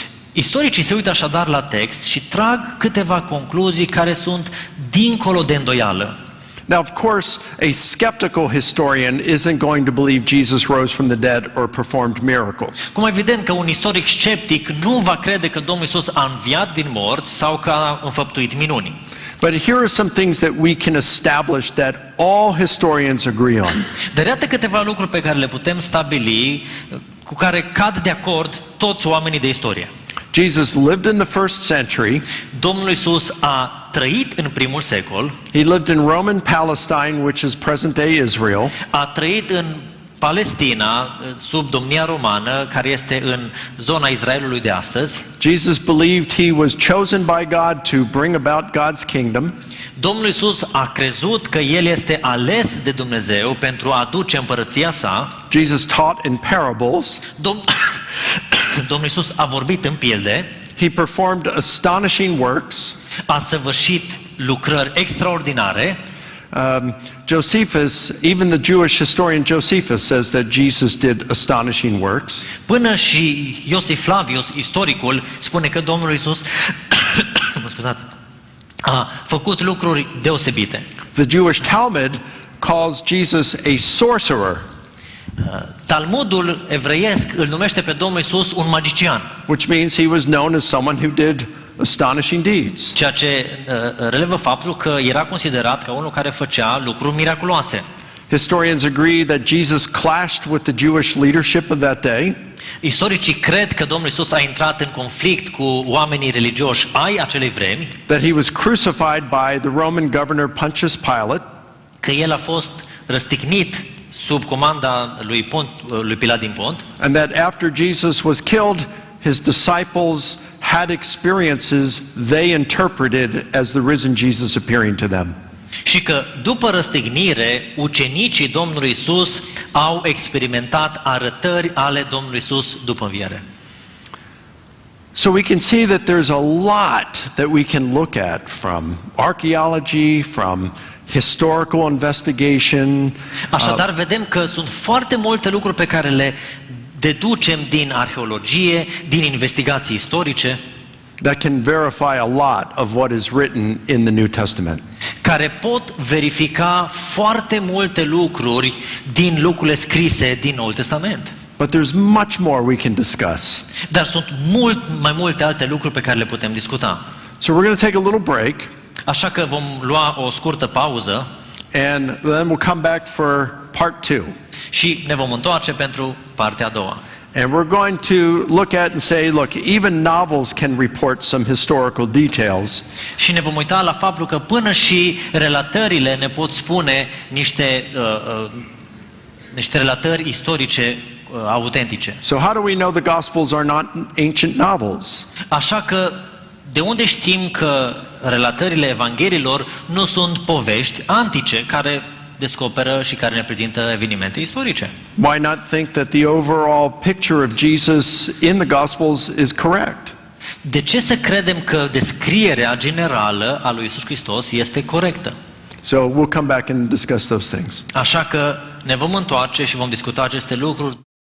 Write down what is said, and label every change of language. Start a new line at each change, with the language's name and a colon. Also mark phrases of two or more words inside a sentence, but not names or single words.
Romanian: Istoricii se uită așadar la text și trag câteva concluzii care sunt dincolo de îndoială.
English: Now, of course, a skeptical historian isn't going to believe Jesus rose from the dead or performed miracles.
Romanian: Cum evident că un istoric sceptic nu va crede că Domnul Isus a înviat din morți sau că a înfăptuit minuni.
English: But here are some things that we can establish that all historians agree on.
Romanian: Dar iată câteva lucruri pe care le putem stabili, cu care cad de acord toți oamenii de istorie.
English: Jesus lived in the first century.
Romanian: Domnul Isus a trăit în primul secol.
English: He lived in Roman Palestine, which is present-day Israel.
Romanian: A trăit în Palestina, sub domnia romană, care este în zona Israelului de astăzi.
English: Jesus believed he was chosen by God to bring about God's kingdom.
Romanian: Domnul Isus a crezut că El este ales de Dumnezeu pentru a aduce împărăția sa.
English: Jesus taught in parables.
Romanian: Domnul Isus a vorbit în pilde.
English: He performed astonishing works.
Romanian: A săvârșit lucrări extraordinare.
English: Josephus, even the Jewish historian Josephus says that Jesus did astonishing works.
Romanian: Până și Iosif Flavius, istoricul, spune că Domnul Isus a făcut lucruri deosebite.
English: The Jewish Talmud calls Jesus a sorcerer,
Romanian: Talmudul evreiesc îl numește pe Domnul Isus un magician,
English: which means he was known as someone who did astonishing deeds.
Romanian: ceea ce relevă faptul că era considerat ca unul care făcea lucruri miraculoase.
English: Historians agree that Jesus clashed with the Jewish leadership of that day,
Romanian: Istoricii cred că Domnul Isus a intrat în conflict cu oamenii religioși ai acelei vremi,
English: that he was crucified by the Roman governor Pontius Pilate,
Romanian: că el a fost răstignit sub comanda lui Pilat din Pont,
English: and that after Jesus was killed, his disciples had experiences they interpreted as the risen Jesus appearing to them.
Romanian: și că după răstignire, ucenicii Domnului Isus au experimentat arătări ale Domnului Isus după înviere.
English: So we can see that there's a lot that we can look at from archaeology, from historical investigation.
Romanian: Așadar, vedem că sunt foarte multe lucruri pe care le deducem din arheologie, din investigații istorice,
English: That can verify a lot of what is written in the New Testament.
Romanian: care pot verifica foarte multe lucruri din lucrurile scrise din Noul Testament.
English: But there's much more we can discuss.
Romanian: Dar sunt mult mai multe alte lucruri pe care le putem discuta.
English: So we're going to take a little break,
Romanian: Așa că vom lua o scurtă pauză
English: and then we'll come back for part 2.
Romanian: și ne vom întoarce pentru partea a doua.
English: And we're going to look at and say, look, even novels can report some historical details.
Romanian: Și ne vom uita la faptul că până și relatările ne pot spune niște relatări istorice autentice.
English: So how do we know the Gospels are not ancient novels?
Romanian: Așa că de unde știm că relatările Evangheliilor nu sunt povești antice care descoperă și care ne prezintă evenimente istorice?
English: Why not think that the overall picture of Jesus in the Gospels is correct?
Romanian: De ce să credem că descrierea generală a lui Isus Hristos este corectă?
English: So we'll come back and discuss those things.
Romanian: Așa că ne vom întoarce și vom discuta aceste lucruri.